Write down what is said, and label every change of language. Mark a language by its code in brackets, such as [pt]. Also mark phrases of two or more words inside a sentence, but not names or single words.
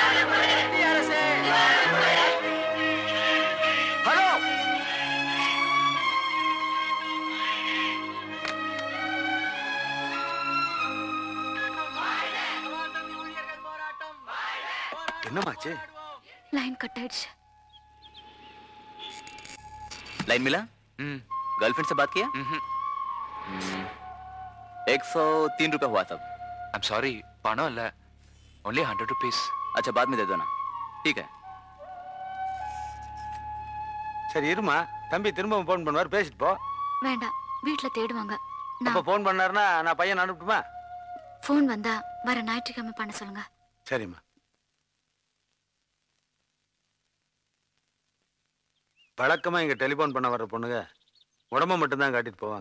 [ta] ஹலோ என்னமாச்சு? [en] line cut [ta] ஆயிடுச்சு. [hi] लाइन मिला? गर्लफ्रेंड से बात किया? 103 रुपए हुआ सब। [en] I'm sorry, [ta] பணம் இல்ல, [en] only 100 rupees. अच्छा बाद में दे दो ना, ठीक है? [ta] சரி இருமா, தம்பி திரும்பவும் போன் பண்ணுவார், பேசிட்டு போ. வேண்டாம், வீட்ல தேடுவாங்க. அப்ப நான் போன் பண்ணாருன்னா நான் பையன் அனுப்பட்டுமா? ஃபோன் வந்தா வர ஞாயிற்றுக்கிழமை பண்ண சொல்லுங்க. சரிம்மா. வழக்கமா இங்க டெலிபோன் பண்ண வர்ற பொண்ணுங்க உடம்ப மட்டும்தான் காட்டிட்டு போவாங்க.